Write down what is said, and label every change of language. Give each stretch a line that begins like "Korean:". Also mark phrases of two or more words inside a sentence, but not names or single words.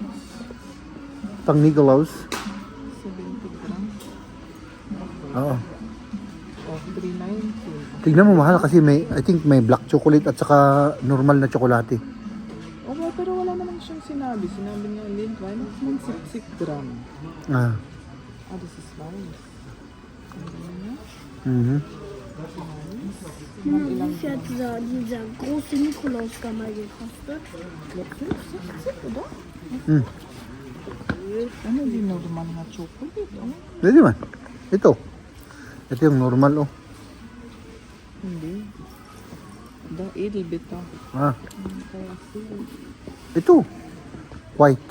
Filipino: Pang Nicolaus.
English: 70 grams.
Filipino: Oo.
English: Of 390.
Filipino: Tignan mo mahal kasi
English: I think
Filipino: may
English: black chocolate
Filipino: at saka normal na tsokolate. Pero wala naman siyang sinabi. Sinabi niya, Lynn,
English: why not 66 gram? This is nice.
German: Dieser große Nikolaus mal gekostet. 66, oder?
Filipino: Ano din normal na chocolate? Pwede man. Ito yung normal, Hindi. Edelbeta. Kaya sila. Ito. White.